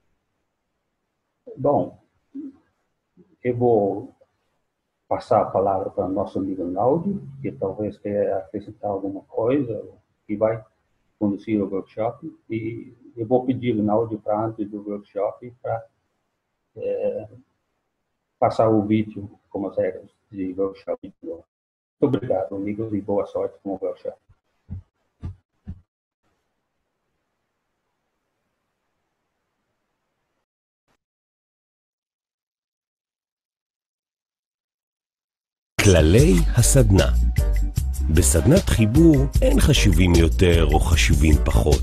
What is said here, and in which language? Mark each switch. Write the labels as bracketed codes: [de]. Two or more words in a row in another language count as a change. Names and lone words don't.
[pt] Bom, eu vou passar a palavra para o nosso amigo Naldi, que talvez queira acrescentar alguma coisa, que vai conduzir o workshop. E eu vou pedir o Naldi para, antes do workshop, para passar o vídeo como as regras de workshop. Muito obrigado, amigos, e boa sorte com o workshop. [he] כללי הסדנה. בסדנת חיבור אין חשובים יותר או חשובים פחות.